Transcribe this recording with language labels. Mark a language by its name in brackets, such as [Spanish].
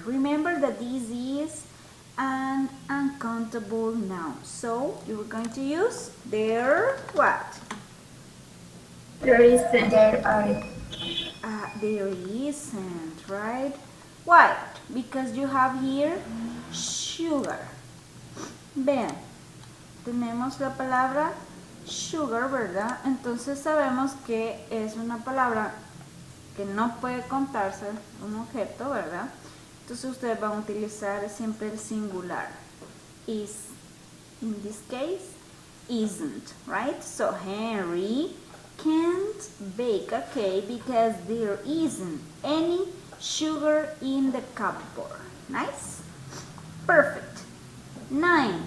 [English] Remember that this is an uncountable noun. So you're going to use there what? There isn't. There aren't. There isn't, right? Why? Because you have here sugar. [Spanish] Vean, tenemos la palabra [English] sugar, [Spanish] ¿verdad? Entonces sabemos que es una palabra que no puede contarse, un objeto, ¿verdad? Entonces ustedes van a utilizar siempre el singular. [English] Is, in this case, isn't, right? So Henry can't bake a cake because there isn't any sugar in the cupboard. Nice? Perfect. 9.